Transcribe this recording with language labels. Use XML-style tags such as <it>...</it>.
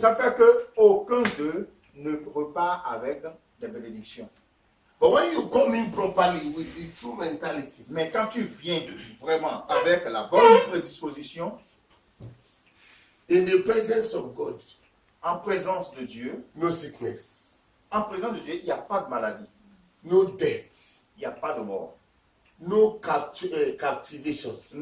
<fr>ça fait que aucun d'eux ne repart avec des bénédictions.</fr> <en>But when you come in properly with the true mentality,</en> <fr>Mais quand tu viens vraiment avec la bonne prédisposition,</fr> <en>in the presence of God,</en> <fr>en présence de Dieu,</fr> <en>no sickness,</en> <fr>en présence de Dieu, il n'y a pas de maladie,</fr> <en>no death,</en> <fr>il n'y a pas de mort,</fr> <en>no captivation,</en>